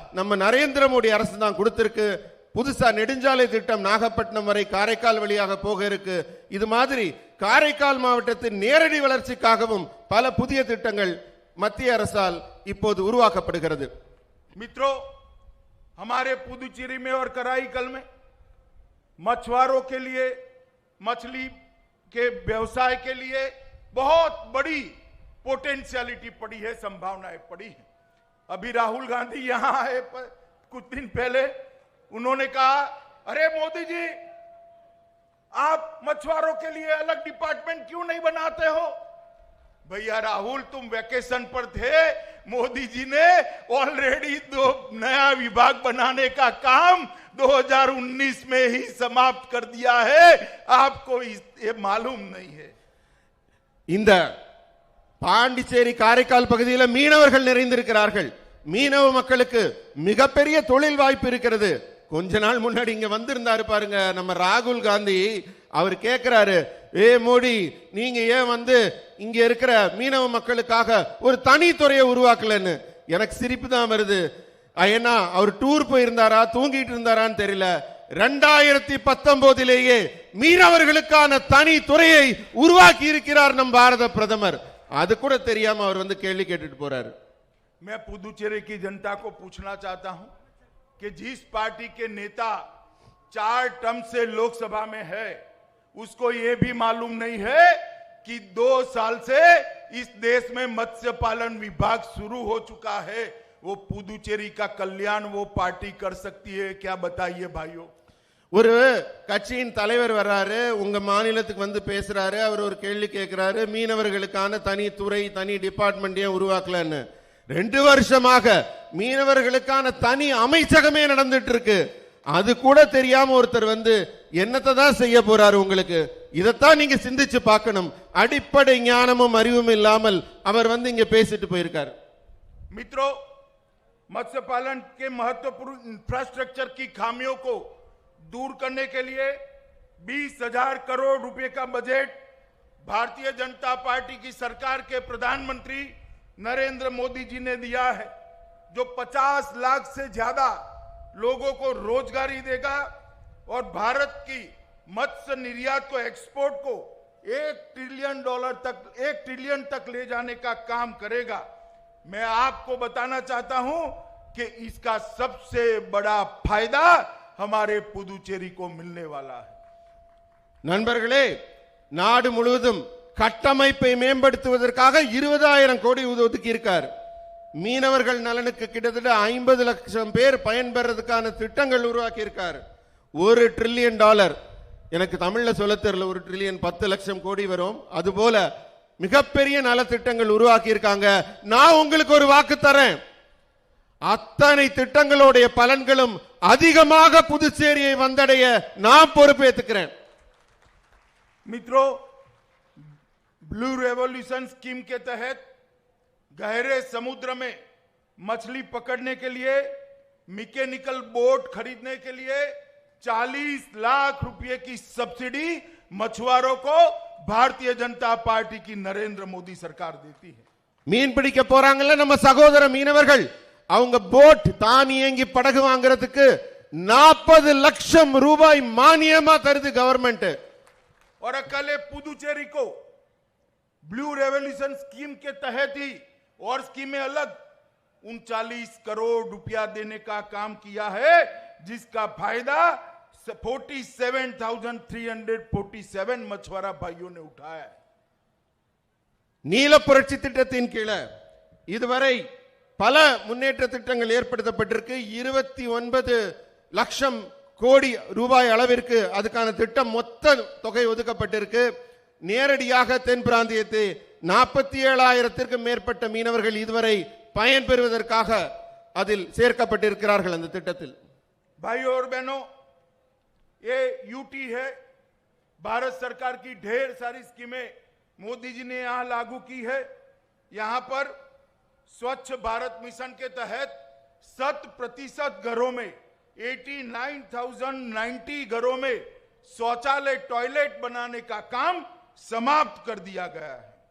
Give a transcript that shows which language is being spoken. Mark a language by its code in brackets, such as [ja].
[ta] நம்ம நரேந்திர மோடி அரசு தான் கொடுத்திருக்கு. புதுசா நெடுஞ்சாலை திட்டம் நாகப்பட்டினம் வரை காரைக்கால் வழியாக போக இருக்கு. இது மாதிரி காரைக்கால் மாவட்டத்தின் நேரடி வளர்ச்சிக்காகவும் பல புதிய திட்டங்கள் மத்திய அரசால் இப்போது உருவாக்கப்படுகிறது. [hi] मित्रों, हमारे पुदुचेरी में और कराईकल में मछुआरों के लिए, मछली के व्यवसाय के लिए बहुत बड़ी पोटेंशियलिटी पड़ी है, संभावनाएं पड़ी है। अभी राहुल गांधी यहां आए कुछ दिन पहले, उन्होंने कहा, अरे मोदी जी, आप मछुआरों के लिए अलग डिपार्टमेंट क्यों नहीं बनाते हो? भैया राहुल, तुम वैकेशन पर थे, मोदी जी ने ऑलरेडी 2 नया विभाग बनाने का काम 2019 में ही समाप्त कर दिया है, आपको ये मालूम नहीं है। [ta] இந்த பாண்டிச்சேரி காரைக்கால் பகுதியில் மீனவர்கள் நிறைந்திருக்கிறார்கள். மீனவ மக்களுக்கு மிகப்பெரிய தொழில் வாய்ப்பு இருக்கிறது. கொஞ்ச நாள் முன்னாடி இங்க வந்திருந்தாரு பாருங்க நம்ம ராகுல் காந்தி. அவர் கேட்கிறாரு, ஏ மோடி, நீங்க ஏன் வந்து இங்க இருக்கிற மீனவ மக்களுக்காக ஒரு தனி துறையை உருவாக்கலன்னு. எனக்கு சிரிப்பு தான் வருது. ஏன்னா அவர் டூர் போயிருந்தாரா தூங்கிட்டு இருந்தாரான்னு தெரியல. 2019 மீனவர்களுக்கான தனி துறையை உருவாக்கி இருக்கிறார் நம் பாரத பிரதமர். அது கூட தெரியாம அவர் வந்து கேள்வி கேட்டுட்டு போறாரு. [hi] मैं पुदुचेरी की जनता को पूछना चाहता हूं कि जिस पार्टी के नेता 4 टर्म से लोकसभा में है, उसको यह भी मालूम नहीं है कि 2 साल से इस देश में मत्स्य पालन विभाग शुरू हो चुका है। वो पुदुचेरी का कल्याण वो पार्टी कर सकती है क्या? बताइए भाइयों। [ta] ஒரு கட்சியின் தலைவர் வர்றாரு, உங்க மாநிலத்துக்கு வந்து பேசுறாரு. அவர் ஒரு கேள்வி கேட்கிறாரு, மீனவர்களுக்கான தனி துறை தனி டிபார்ட்மெண்ட் ஏன் உருவாக்கலன்னு. 2 வருஷமாக மீனவர்களுக்கான தனி அமைச்சகமே நடந்துட்டு இருக்கு. அது கூட தெரியாம ஒருத்தர் வந்து என்னத்தை தான் செய்ய போறாரு உங்களுக்கு? இதைத்தான் நீங்க சிந்திச்சு பார்க்கணும். அடிப்படை ஞானமும் அறிவும் இல்லாமல் அவர் வந்து இங்க பேசிட்டு போயிருக்காரு. [hi] मित्रों, मत्स्य पालन के महत्वपूर्ण इंफ्रास्ट्रक्चर की खामियों को दूर करने के लिए 20,000 करोड़ रुपए का बजट भारतीय जनता पार्टी की सरकार के प्रधानमंत्री नरेंद्र मोदी जी ने दिया है, जो 50 लाख से ज्यादा लोगों को रोजगारी देगा और भारत की मत्स्य निर्यात को, एक्सपोर्ट को $1 ट्रिलियन तक ले जाने का काम करेगा। मैं आपको बताना चाहता हूं कि इसका सबसे बड़ा फायदा हमारे पुदुचेरी को मिलने वाला है। [ta] நண்பர்களே, நாடு முழுவதும் கட்டமைப்பை மேம்படுத்துவதற்காக 20,000 கோடி ஒதுக்கி இருக்கார். மீனவர்கள் நலனுக்கு கிட்டத்தட்ட 50 லட்சம் பேர் பயன்பெறதுக்கான திட்டங்கள் உருவாக்கி இருக்கார். $1 ட்ரில்லியன். எனக்கு தமிழ்ல சொல்ல தெரியல, 1 ட்ரில்லியன் 10 லட்சம் கோடி வரும். அதுபோல மிகப்பெரிய நலத்திட்டங்கள் உருவாக்கி இருக்காங்க. நான் உங்களுக்கு ஒரு வாக்கு தரேன், அத்தனை திட்டங்களுடைய பலன்களும் அதிகமாக புதுச்சேரியை வந்தடைய நான் பொறுப்பேற்றுக்கிறேன். [hi] मित्रों, ब्लू रेवोल्यूशन स्कीम के तहत गहरे समुद्र में मछली पकड़ने के लिए मैकेनिकल बोट खरीदने के लिए 40 लाख रुपए की सब्सिडी मछुआरों को भारतीय जनता पार्टी की नरेंद्र मोदी सरकार देती है. [ta] மீன் பிடிக்க போறாங்கல்ல நம்ம சகோதர மீனவர்கள், அவங்க போட் தானியங்கி படகு வாங்குறதுக்கு 40 லட்சம் ரூபாய் மானியமா தருது கவர்மெண்ட். [hi] और अकेले पुदुचेरी को ब्लू रेवोल्यूशन स्कीम के तहत ही और स्कीमें अलग 39 करोड़ रुपया देने का काम किया है, जिसका फायदा 47,347 मछुआरा भाइयों ने उठाया है. [ta] நீல புரட்சி திட்டத்தின் கீழே இதுவரை பல முன்னேற்ற திட்டங்கள் ஏற்படுத்தப்பட்டிருக்கு. 29 லட்சம் கோடி ரூபாய் அளவிற்கு அதுக்கான திட்டம் மொத்த தொகை ஒதுக்கப்பட்டிருக்கு. நேரடியாக தென் பிராந்தியத்தை 47,000 மேற்பட்ட மீனவர்கள் இதுவரை பயன் பெறுவதற்காக அதில் சேர்க்கப்பட்டிருக்கிறார்கள் அந்த திட்டத்தில். [hi] भाइयों और बहनों, ये यूटी है, भारत सरकार की ढेर सारी स्कीमें मोदी जी ने यहां लागू की है. यहां पर स्वच्छ भारत मिशन के तहत 100% घरों में 89,090 घरों में शौचालय टॉयलेट बनाने का काम समाप्त कर दिया गया है.